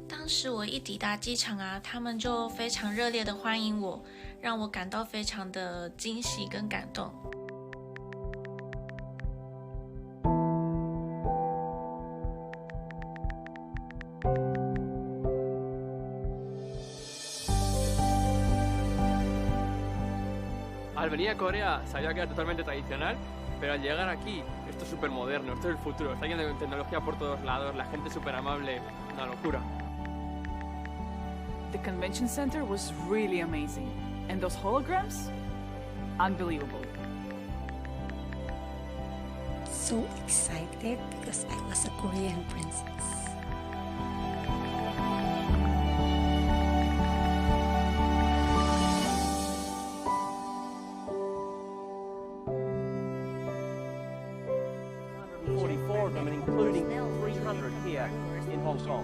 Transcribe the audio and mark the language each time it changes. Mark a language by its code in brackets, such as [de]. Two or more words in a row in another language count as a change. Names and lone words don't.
[zh] 是我一抵达机场啊，他们就非常热烈的欢迎我，让我感到非常的惊喜跟感动。 [es] Al venir a Corea sabía que era totalmente tradicional, pero al llegar aquí, esto es súper moderno, esto es el futuro, está lleno de tecnología por todos lados, la gente es súper amable, una locura. [en] The convention center was really amazing, and those holograms? Unbelievable. So excited because I was a Korean princess. Including 300 here in Hong Kong.